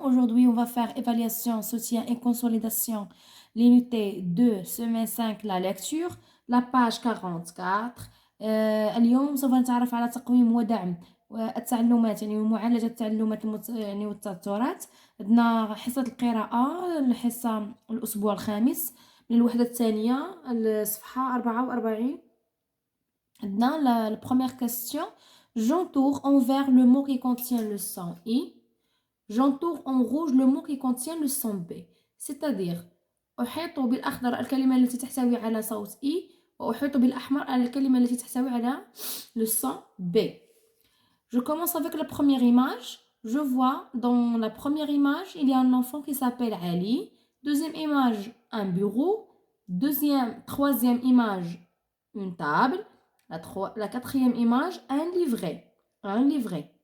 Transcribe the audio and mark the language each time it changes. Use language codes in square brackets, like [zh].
[fr] Aujourd'hui, on va faire évaluation, soutien et consolidation. L'unité 2, semaine 5, la lecture, la page 44. [ar] اليوم سوف نتعرف على تقويم ودعم التعلمات يعني ومعالجة التعلمات يعني والتوترات. عندنا حصة القراءة الحصة الأسبوع الخامس من الوحدة الثانية الصفحة 44. عندنا [fr] la première question. J'entoure en vert le mot qui contient le son I. J'entoure en rouge le mot qui contient le son B. C'est-à-dire [ar] أحيط بالأخضر الكلمة التي تحتوي على صوت I وأحيط بالأحمر الكلمة التي تحتوي على [fr] le son B. Je commence avec la première image. Je vois dans la première image, il y a un enfant qui s'appelle Ali. Deuxième image, un bureau. Troisième image, une table. La quatrième image, un livret. Un livret.